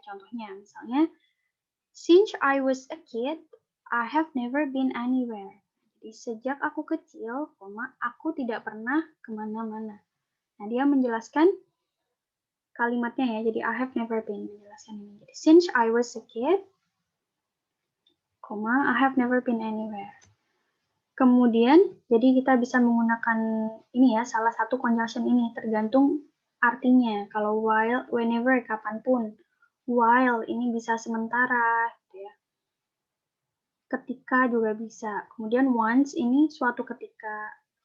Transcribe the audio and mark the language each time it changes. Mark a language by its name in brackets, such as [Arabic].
[Indonesian] Contohnya, misalnya, [English] since I was a kid, I have never been anywhere. [Indonesian] Jadi, sejak aku kecil, aku tidak pernah kemana-mana. Nah, dia menjelaskan kalimatnya ya, jadi [English] I have never been, [Indonesian] menjelaskan ini. Jadi, [English] since I was a kid, I have never been anywhere. [Indonesian] Kemudian, jadi kita bisa menggunakan ini ya, salah satu conjunction ini, tergantung artinya. Kalau while, whenever, kapanpun. While, ini bisa sementara, gitu ya. Ketika juga bisa. Kemudian once, ini suatu ketika.